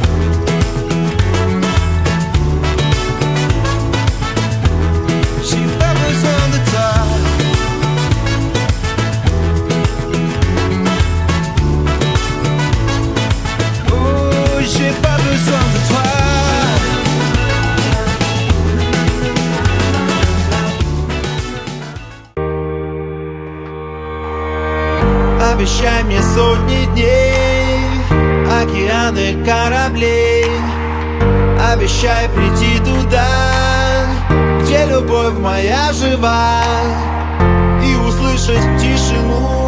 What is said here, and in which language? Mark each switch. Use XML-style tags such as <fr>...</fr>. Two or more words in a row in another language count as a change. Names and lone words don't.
<fr>J'ai pas besoin de toi. J'ai pas besoin de toi.</fr> <ru>Обещай мне сотни дней, океаны кораблей. Обещай прийти туда, где любовь моя жива, и услышать тишину.</ru>